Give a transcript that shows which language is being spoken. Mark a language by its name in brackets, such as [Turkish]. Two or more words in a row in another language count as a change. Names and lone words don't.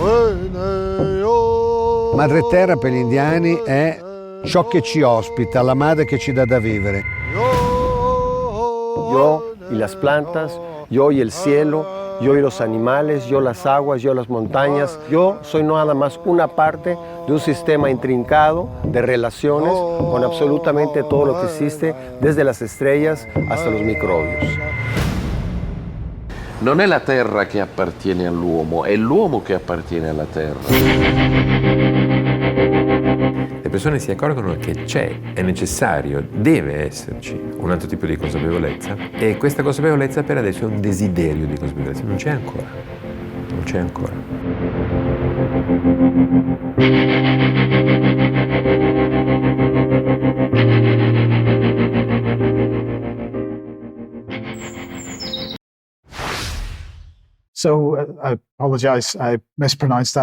[Italian] Madre Terra per gli indiani è ciò che ci ospita, la madre che ci dà da vivere. [Spanish] Yo y las plantas, yo y el cielo, yo y los animales, yo las aguas, yo las montañas. Yo soy nada más una parte de un sistema intrincado de relaciones con absolutamente todo lo que existe, desde las estrellas hasta los microbios. [Italian] Non è la terra che appartiene all'uomo, è l'uomo che appartiene alla terra. Le persone si accorgono che è necessario, deve esserci un altro tipo di consapevolezza, e questa consapevolezza per adesso è un desiderio di consapevolezza, non c'è ancora. [English] So I apologize, I mispronounced that.